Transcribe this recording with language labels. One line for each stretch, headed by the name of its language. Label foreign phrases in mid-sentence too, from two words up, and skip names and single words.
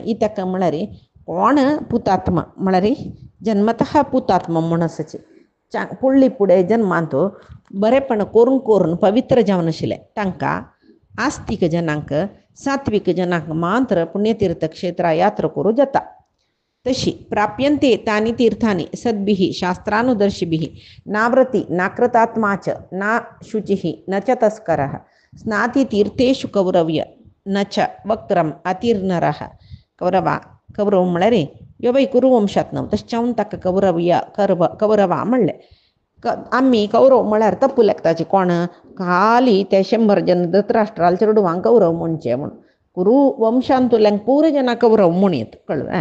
Konkani: ही ताका म्हळ्यार कोण पुतात्मा म्हळ्यार जन्मतः पुतात्मा म्हूण आसाचे पुडली पुढे जन्मांत बरेपण करून पवित्र जावन आशिल्ले तांकां आस्तिक जनांक सात्विक जनांक मात्र पुण्यतीर्थक्षेत्रा यात्रा करूं जाता.
Sanskrit: तशी प्राप्यन्ते तानि तीर्थानि सद्भिः शास्त्रानुदर्शिभिः नाव्रति नाकृतात्मा च ना शुचिः न च तस्करः स्नाति तीर्थेषु कौरव्य न च वक्रम अतिर्नरः.
Konkani: कौरव म्हळ्यार ह्यो बाई कुरुवंशात न्हू तशें जावन ताका कौरवा म्हणलें. आम्ही कौरव म्हळ्यार तप्पू लेखताचे कोण खाली ते 100 जन धृतराष्ट्राल चेडवांक कौरव म्हणचे म्हूण कुरू वंशांतुल्यांक पुरे जना कौरव म्हणीत कळ्ळें.